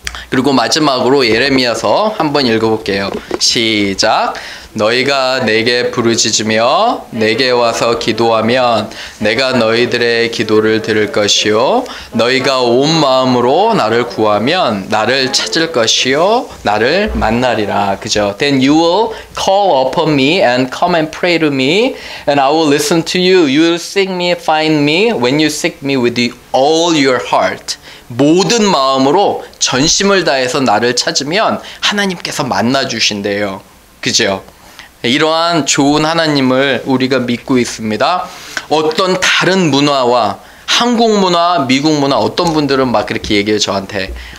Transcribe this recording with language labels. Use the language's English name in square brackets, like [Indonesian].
[Korean] 그리고 마지막으로 예레미야서 한번 읽어볼게요. 시작. 너희가 내게 부르짖으며 내게 와서 기도하면 내가 너희들의 기도를 들을 것이요 너희가 온 마음으로 나를 구하면 나를 찾을 것이요 나를 만나리라. 그죠? [English] Then you will call upon me and come and pray to me and I will listen to you. You will seek me, find me when you seek me with all your heart. [Korean] 모든 마음으로 전심을 다해서 나를 찾으면 하나님께서 만나주신대요. 그죠? 이러한 좋은 하나님을 우리가 믿고 있습니다. 어떤 다른 문화와 한국 문화, 미국 문화 어떤 분들은 막 그렇게 얘기해요. 저한테.